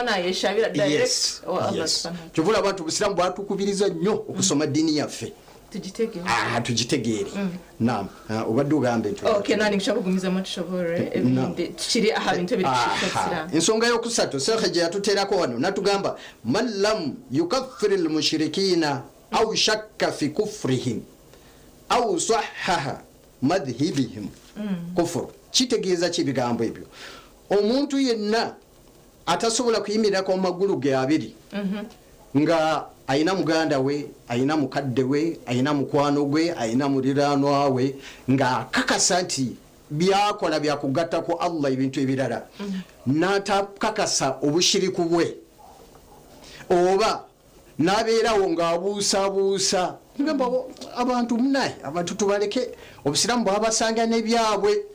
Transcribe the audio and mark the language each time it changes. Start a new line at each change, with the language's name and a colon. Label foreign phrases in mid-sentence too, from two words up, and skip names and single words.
Ganda: nayeshabira direct kyovula abantu obusiraamu bwatukubiriza nnyo okusoma ddiini yaffe tugitegeere naam obadde ogambe ensonga yokusatu sekhe gye yatuteerako wano natugamba
Arabic: من لم يكفر المشركين أو شك في كفرهم أو صحح مذهبهم
Ganda: kufuru kitegeeza kibigambo ebyo omuntu yenna atasobola kuyimirako mu magulu ge abiri nga ayina muganda we ayina mukadde we ayina mukwano gwe ayina muliraanwa we nga akakasa nti byakola byakugatta ku Allah ebintu ebirala n'atakakasa obushiriku bwe oba n'abeerawo ng'abuusabuusa ngamba abantu munaye abantu tubaleke obusiraamu bwabasanga n'ebyabwe